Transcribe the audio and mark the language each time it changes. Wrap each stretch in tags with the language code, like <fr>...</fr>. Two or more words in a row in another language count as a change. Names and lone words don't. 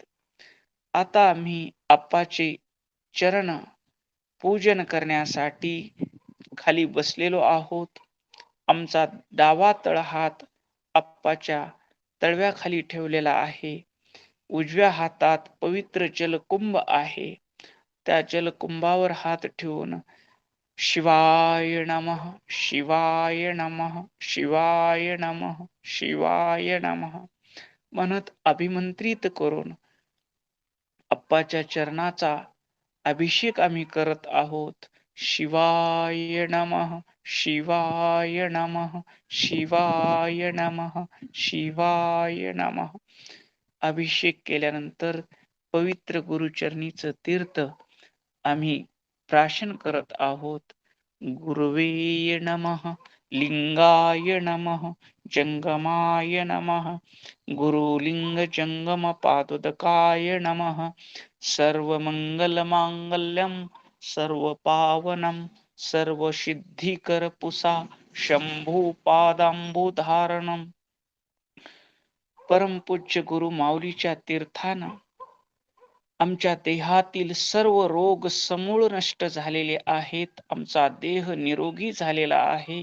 <mr>आता आम्ही अप्पाचे चरण पूजन करण्यासाठी खाली बसलेलो आहोत. आमचा डावा तळहात अप्पाच्या तळव्याखाली ठेवलेला आहे. उजव्या हातात पवित्र जलकुंभ आहे. त्या जलकुंभावर हात ठेवून</mr> <sa>शिवाय नमः, शिवाय नमः, शिवाय नमः, शिवाय नमः</sa> <mr>म्हणत अभिमंत्रित करून अप्पाच्या चरणाचा अभिषेक आम्ही करत आहोत.</mr> <sa>शिवाय नमः, शिवाय नमः, शिवाय नमः, शिवाय नमः.</sa> <mr>अभिषेक केल्यानंतर पवित्र गुरुचरणीचं तीर्थ आम्ही प्राशन करत आहोत.</mr> <sa>गुरुवे नमः, लिंगाय नमः, जंगमाय नमः, गुरुलिंग जंगम पादोदकाय नमः. सर्वमंगलमांगल्यं सर्वपावनं सर्वसिद्धिकरपुषा शंभू पादांबुधारणं.</sa> <mr>परमपूज्य गुरु माऊलीच्या तीर्थानं आमच्या देहातील सर्व रोग समूळ नष्ट झालेले आहेत. आमचा देह निरोगी झालेला आहे.</mr>